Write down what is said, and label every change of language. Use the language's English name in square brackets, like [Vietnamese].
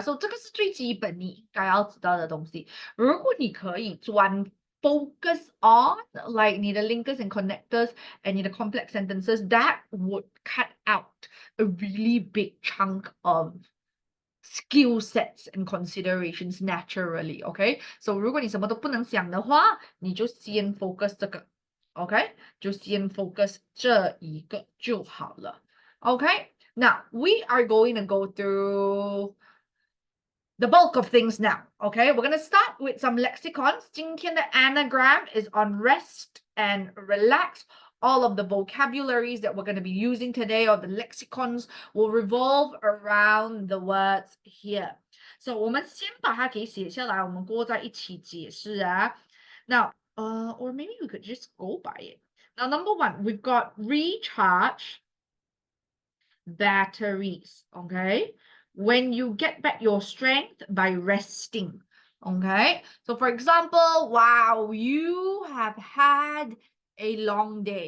[Chinese] So 这个是最基本你应该要知道的东西。如果你可以专 [English] focus on like 你的 linkers and connectors and 你的 complex sentences, that would cut out a really big chunk of skill sets and considerations naturally, okay? [Chinese] So 如果你什么都不能想的话，你就先 focus 这个 ，OK？就先 focus 这一个就好了 ，OK？ [English] Now we are going to go through the bulk of things now. Okay, we're going to start with some lexicons. [Chinese] 今天的 [English] anagram is on rest and relax. All of the vocabularies that we're going to be using today, or the lexicons, will revolve around the words here. [Chinese] So 我们先把它给写下来，我们过后再一起解释啊。 [English] Now, or maybe we could just go by it. Now, number 1, we've got recharge batteries. Okay, when you get back your strength by resting. Okay, so for example, wow, you have had a long day.